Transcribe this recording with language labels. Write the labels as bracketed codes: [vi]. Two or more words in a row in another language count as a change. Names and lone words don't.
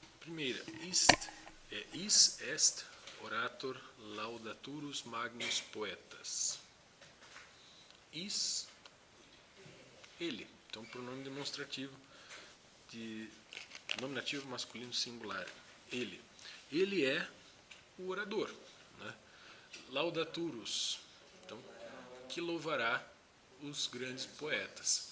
[pt] primeira, [la] is est orator laudaturus magnus poetas. Is, [pt] ele. Então, pronome demonstrativo de nominativo masculino singular. Ele. Ele é o orador, né? [la] Laudaturus. [pt] Então, que louvará os grandes poetas.